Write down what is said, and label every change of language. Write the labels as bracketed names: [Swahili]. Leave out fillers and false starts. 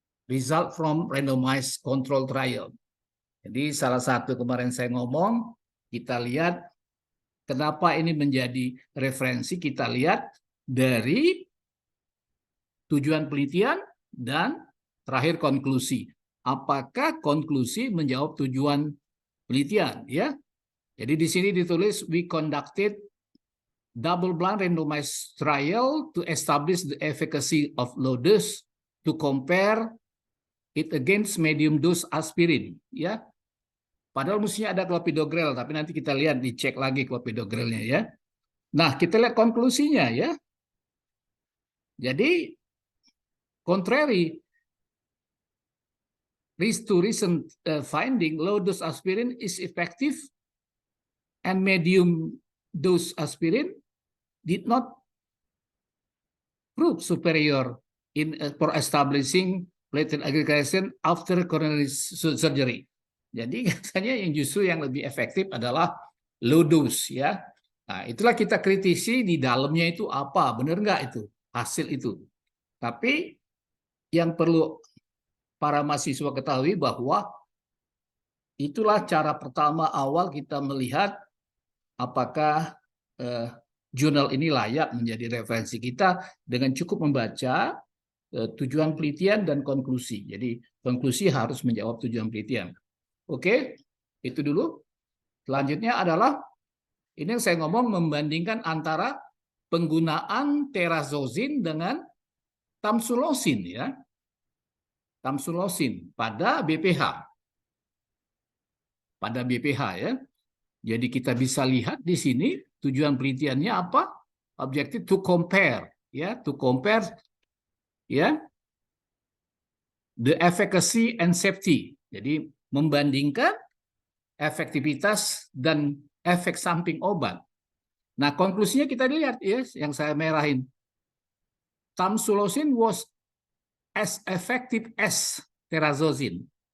[English] Result from randomized control trial. [Indonesian] Jadi salah satu kemarin saya ngomong, kita lihat kenapa ini menjadi referensi, kita lihat dari tujuan penelitian dan terakhir konklusi. Apakah konklusi menjawab tujuan penelitian ya? Jadi di sini ditulis [English] we conducted double blind randomized trial to establish the efficacy of low dose to compare it against medium dose aspirin ya. [Indonesian] Padahal mestinya ada clopidogrel, tapi nanti kita lihat, dicek lagi clopidogrelnya ya. Nah, kita lihat konklusinya ya. Jadi, [English] contrary to recent finding, low dose aspirin is effective and medium dose aspirin did not prove superior for establishing platelet aggregation after coronary surgery. [Indonesian] Jadi katanya yang justru yang lebih efektif adalah low dose ya. Nah, itulah kita kritisi di dalamnya itu apa, benar nggak itu hasil itu. Tapi yang perlu para mahasiswa ketahui bahwa itulah cara pertama awal kita melihat apakah jurnal ini layak menjadi referensi kita dengan cukup membaca tujuan penelitian dan konklusi. Jadi konklusi harus menjawab tujuan penelitian. Oke, itu dulu. Selanjutnya adalah ini yang saya ngomong membandingkan antara penggunaan terazozin dengan tamsulosin ya. Tamsulosin pada BPH. Pada BPH ya. Jadi kita bisa lihat di sini tujuan penelitiannya apa? [English] Objective to compare ya, to compare ya the efficacy and safety. [Indonesian] Jadi membandingkan efektivitas dan efek samping obat. Nah, konklusinya kita lihat ya, yang saya merahin. [English] Tamsulosin was as effective as terazozin.